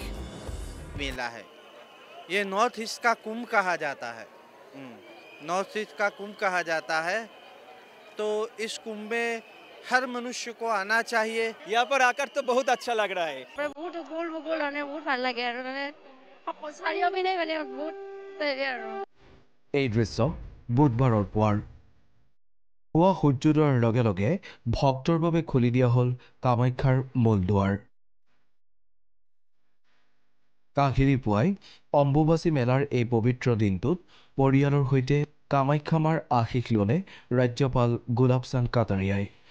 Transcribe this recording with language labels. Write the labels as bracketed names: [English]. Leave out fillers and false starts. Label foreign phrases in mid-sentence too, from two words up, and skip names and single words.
[Hindi] मेला है ये नॉर्थ ईस्ट का कुंभ कहा जाता है। नॉर्थ ईस्ट का कुंभ कहा जाता है, तो इस कुंभ में हर मनुष्य को आना चाहिए। यहाँ पर आकर तो बहुत अच्छा लग रहा है। [Assamese] बहुत ভাল লাগে আৰু মানে চাৰিওপিনে মানে বহুত আৰু এই দৃশ্য বুধবাৰৰ পুৱাৰ। পুৱা সূৰ্যোদয়ৰ লগে লগে ভক্তৰ বাবে খুলি দিয়া হ'ল কামাখ্যাৰ মূল দুৱাৰ। কাহিৰী পুৱাই অম্বুবাচী মেলাৰ এই পবিত্ৰ দিনটোত পৰিয়ালৰ সৈতে কামাখ্যা মাৰ আশীষ ল'লে ৰাজ্যপাল গুলাব চান্দ কাটাৰিয়াই।